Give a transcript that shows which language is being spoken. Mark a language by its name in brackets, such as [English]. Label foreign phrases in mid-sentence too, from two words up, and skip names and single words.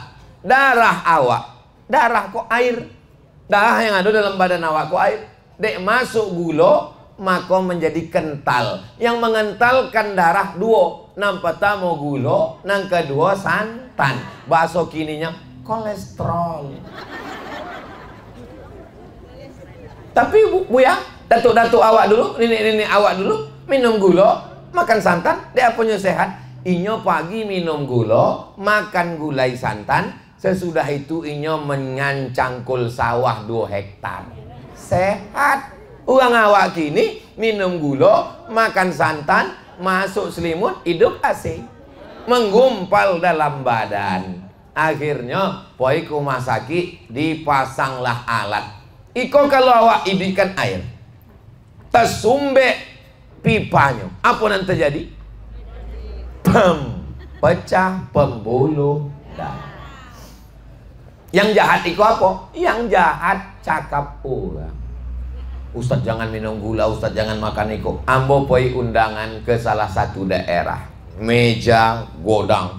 [Minangkabau] Darah awak, darah kok air, darah yang ada dalam badan awak kok air. Dek masuk gula, maka menjadi kental. [Indonesian] Yang mengentalkan darah dua. Nang pertama gula, nang kedua santan. Bahasa kininya kolesterol. Tapi Buya, datuk-datuk awak dulu, nenek-nenek awak dulu minum gula, makan santan, dia punya sehat. [Minangkabau] Inyo pagi minum gula, makan gulai santan, sesudah itu inyo menyancangkul sawah 2 hektar. [Indonesian] Sehat. [Minangkabau] Uang awak kini minum gula, makan santan, masuk selimut, hidup AC. [Indonesian] Menggumpal dalam badan. Akhirnya, poi ke rumah sakit, dipasanglah alat. [Minangkabau] Iko kalau awak idikan air, [Indonesian] tersumbe pipanya, apa yang terjadi? Pecah pembuluh darah. [Minangkabau] Yang jahat iko apa? Yang jahat cakap orang. Ustadz jangan minum gula, Ustadz jangan makan iko. Ambo poi undangan ke salah satu daerah, meja godang.